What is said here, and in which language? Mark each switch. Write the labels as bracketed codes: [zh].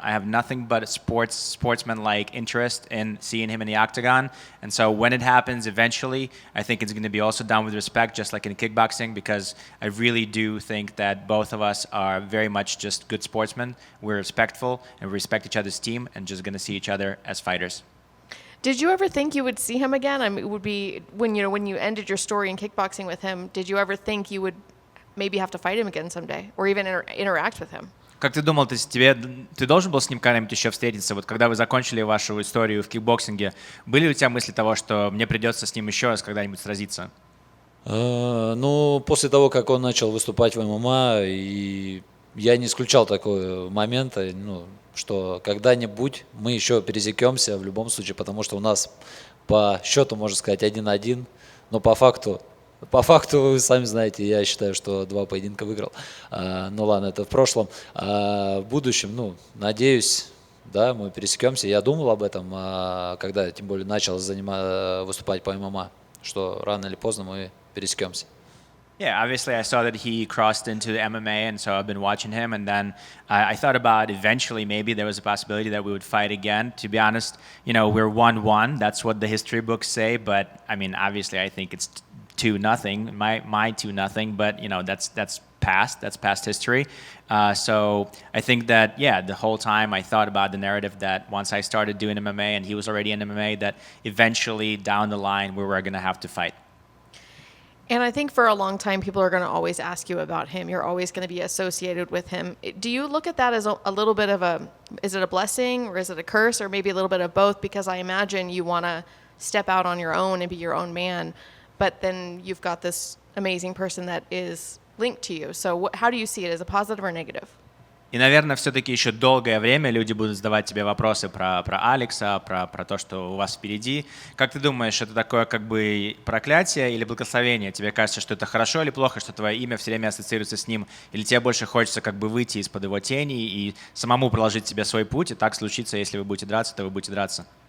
[en] I have nothing but a sportsman-like interest in seeing him in the octagon, and so when it happens eventually, I think it's going to be also done with respect, just like in kickboxing, because I really do think that both of us are very much just good sportsmen. We're respectful and we respect each other's team and just going to see each other as fighters. Did you ever think you would see him again? I mean, it would be when you ended your story in kickboxing with him, did you ever think you would maybe have to fight him again someday or even interact with him? [ru] Как ты думал, ты должен был с ним когда-нибудь еще встретиться? Вот когда вы закончили вашу историю в кикбоксинге, были ли у тебя мысли того, что мне придется с ним еще раз когда-нибудь сразиться? Ну, после того, как он начал выступать в ММА, и я не исключал такого момента, что когда-нибудь мы еще пересекемся в любом случае, потому что у нас по счету, можно сказать, 1-1, но по факту, вы сами знаете, я считаю, что 2 поединка выиграл. Ну ладно, это в прошлом. В будущем, надеюсь, да, мы пересекемся. Я думал об этом, когда тем более начал выступать по ММА, что рано или поздно мы пересекемся. [en] Yeah, obviously I saw that he crossed into the MMA, and so I've been watching him, and then I thought about eventually maybe there was a possibility that we would fight again. To be honest, we're 1-1. That's what the history books say, but I mean, obviously I think it's 2-0, my 2-0, but that's past history. So I think that, the whole time I thought about the narrative that once I started doing MMA and he was already in MMA, that eventually down the line we were going to have to fight. And I think for a long time, people are going to always ask you about him. You're always going to be associated with him. Do you look at that as a little bit of is it a blessing or is it a curse or maybe a little bit of both? Because I imagine you want to step out on your own and be your own man, but then you've got this amazing person that is linked to you. So how do you see it? As a positive or negative? [ru] И, наверное, все-таки еще долгое время люди будут задавать тебе вопросы про Алекса, про то, что у вас впереди. Как ты думаешь, это такое как бы проклятие или благословение? Тебе кажется, что это хорошо или плохо, что твое имя все время ассоциируется с ним? Или тебе больше хочется как бы выйти из-под его тени и самому проложить себе свой путь, и так случится, если вы будете драться, то вы будете драться?